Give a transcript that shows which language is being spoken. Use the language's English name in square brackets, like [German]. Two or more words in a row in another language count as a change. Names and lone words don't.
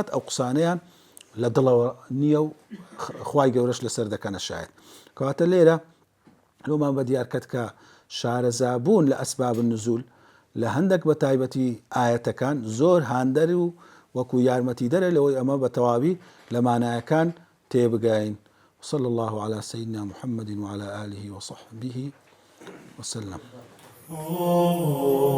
[Central Kurdish] ئەو قسانەیان لە دڵەوە نییە و خوای گەورەش لەسەر دەکەنە شایەت کەواتە لێرە لۆمان بە دیارکەت کە شارەزابوون لە [Arabic] ئەسباب النزول [Central Kurdish] لە هەندێک بە تایبەتی ئاەتەکان زۆر هاندەر و وەکو یارمەتی دەرە لەوەی ئەمە بە تەواوی لە مانایەکان تێبگاین [Arabic] وصلى الله على سيدنا محمد وعلى آله وصحبه وسلم